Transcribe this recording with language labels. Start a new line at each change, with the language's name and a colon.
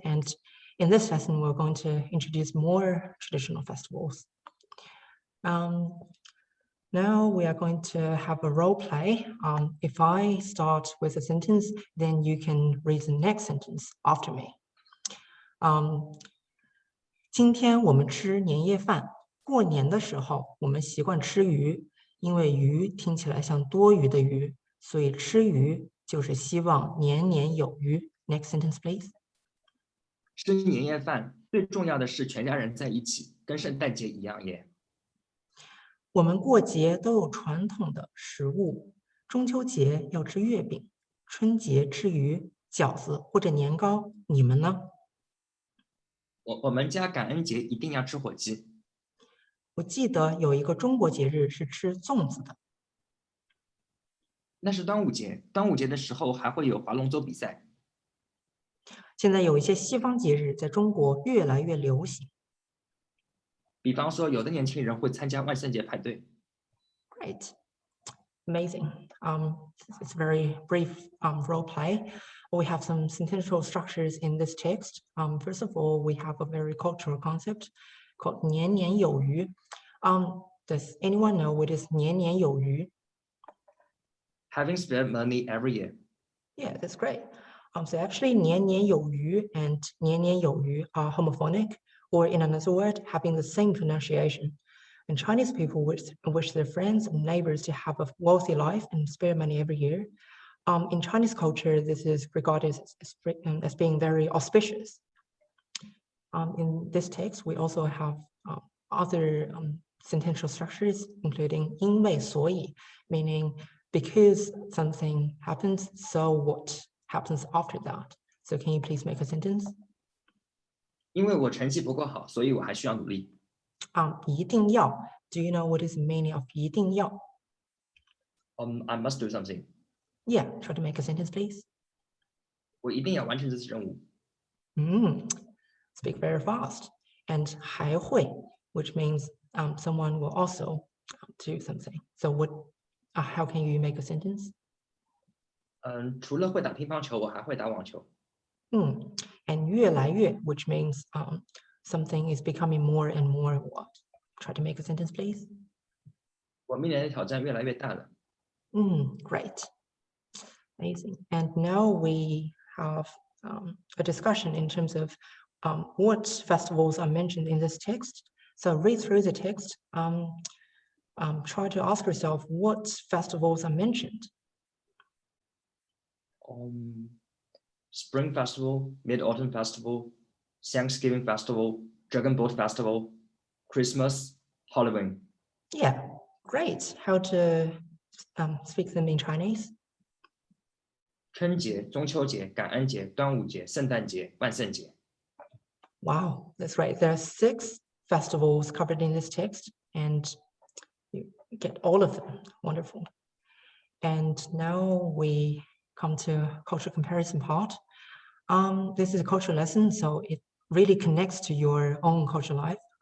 English: And in this lesson, we're going to introduce more traditional festivals. Now we are going to have a role play. If I start with a sentence, then you can read the next sentence after me.
Chinese: 今天我们吃年夜饭，过年的时候我们习惯吃鱼，因为鱼听起来像多余的鱼，所以吃鱼就是希望年年有余。
English: Next sentence, please.
Chinese: 吃年夜饭最重要的是全家人在一起，跟圣诞节一样耶。我们过节都有传统的食物，中秋节要吃月饼，春节吃鱼、饺子或者年糕，你们呢？我们家感恩节一定要吃火鸡。我记得有一个中国节日是吃粽子的。那是端午节，端午节的时候还会有划龙舟比赛。现在有一些西方节日在中国越来越流行。比方说，有的年轻人会参加万圣节派对。
English: Great, amazing. It's a very brief role play. We have some sentential structures in this text. First of all, we have a very cultural concept called 年年有余. Does anyone know what is 年年有余? Having spare money every year. Yeah, that's great. So actually 年年有余 and 年年有余 are homophonic, or in another word, having the same pronunciation. And Chinese people wish their friends and neighbors to have a wealthy life and spare money every year. In Chinese culture, this is regarded as being very auspicious. In this text, we also have other sentential structures, including 因为所以, meaning because something happens, so what happens after that? So can you please make a sentence?
Chinese: 因为我成绩不够好，所以我还需要努力。一定要.
English: Do you know what is the meaning of 一定要? I must do something. Yeah, try to make a sentence, please.
Chinese: 我一定要完成这次任务。
English: Speak very fast. And 还会, which means someone will also do something. So what? How can you make a sentence?
Chinese: 除了会打乒乓球，我还会打网球。
English: And 越来越, which means something is becoming more and more what? Try to make a sentence, please.
Chinese: 我面临的挑战越来越大了。
English: Great. Amazing. And now we have a discussion in terms of what festivals are mentioned in this text. So read through the text. Try to ask yourself what festivals are mentioned. Spring Festival, Mid-Autumn Festival, Thanksgiving Festival, Dragon Boat Festival, Christmas, Halloween. Yeah, great. How to speak them in Chinese?
Chinese: 春节、中秋节、感恩节、端午节、圣诞节、万圣节。
English: Wow, that's right. There are 6 festivals covered in this text, and you get all of them. Wonderful. And now we come to cultural comparison part. This is a cultural lesson, so it really connects to your own cultural life.